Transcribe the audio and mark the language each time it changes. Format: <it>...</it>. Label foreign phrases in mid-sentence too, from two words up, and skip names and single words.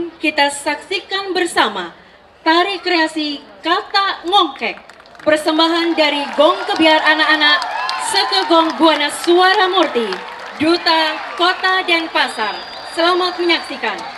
<id>kita saksikan bersama Tari Kreasi Katak Ngongkek, persembahan dari Gong Kebiar anak-anak Seka Gong Buana Swara Murti, Duta, Kota, Denpasar. Selamat menyaksikan.</id>